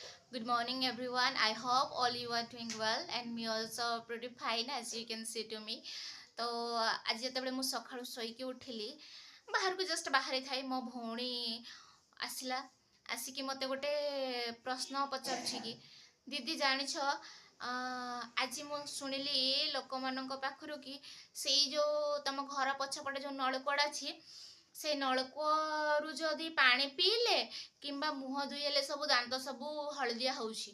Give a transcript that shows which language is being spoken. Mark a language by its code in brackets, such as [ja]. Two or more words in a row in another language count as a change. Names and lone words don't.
[en] Good morning, everyone. I hope all you are doing well, and me also pretty fine as you can see to me. [hi] तो आज [or] ଯେତେବେଳେ ମୁଁ ସକାଳୁ ଶୋଇକି ଉଠିଲି ବାହାରକୁ ଜଷ୍ଟ ବାହାରି ଥାଏ ମୋ ଭଉଣୀ ଆସିଲା ଆସିକି ମୋତେ ଗୋଟେ ପ୍ରଶ୍ନ ପଚାରୁଛି କି ଦିଦି ଜାଣିଛ ଆଜି ମୁଁ ଶୁଣିଲି ଲୋକମାନଙ୍କ ପାଖରୁ କି ସେଇ ଯେଉଁ ତମ ଘର ପଛପଟେ ଯେଉଁ ନଳକୂଅଟା ଅଛି ସେ ନଳକୂଅରୁ ଯଦି ପାଣି ପିଇଲେ କିମ୍ବା ମୁହଁ ଧୋଇଲେ ସବୁ ଦାନ୍ତ ସବୁ ହଳଦିଆ ହେଉଛି।